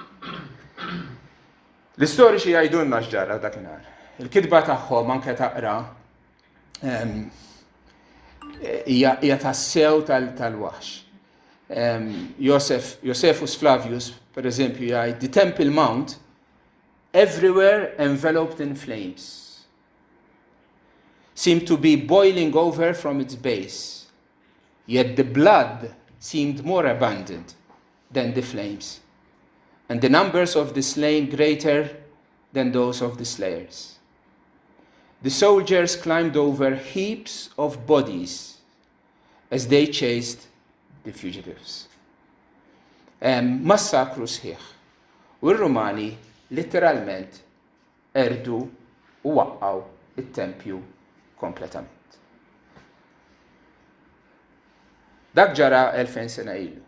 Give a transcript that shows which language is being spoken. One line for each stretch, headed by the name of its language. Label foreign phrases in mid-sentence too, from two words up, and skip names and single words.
Maltese: L-istoriċi jgħidulna x'ġara dakinhar. Il-kitba tagħhom anke taqra hija tas-sew tal-waħx. Josephus Flavius, per eżempju, jgħid,
English: the Temple Mount, everywhere enveloped in flames, seemed to be boiling over from its base. Yet the blood seemed more abundant than the flames, and the numbers of the slain greater than those of the slayers. The soldiers climbed over heaps of bodies as they chased the fugitives.
Maltese: Massakru sħiħ. U r-Rumani literalment erdu u waqqaw it-tempju kompletament. Dak ġara 2000 sena ilu.